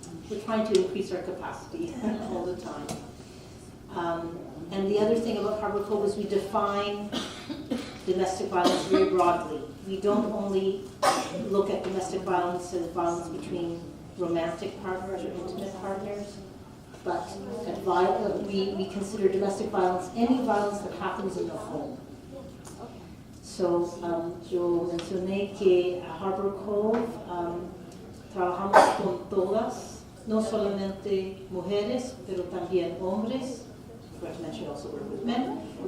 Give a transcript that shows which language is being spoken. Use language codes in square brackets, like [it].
[en] We're trying to increase our capacity all the time. And the other thing about Harbor Cove is we define domestic violence very broadly. We don't only look at domestic violence as violence between romantic partners or intimate partners, but we consider domestic violence any violence that happens in the home. [es] So, yo mencioné que a Harbor Cove trabajamos con todas, no solamente mujeres, pero también hombres. [en] Of course, men should also work with men.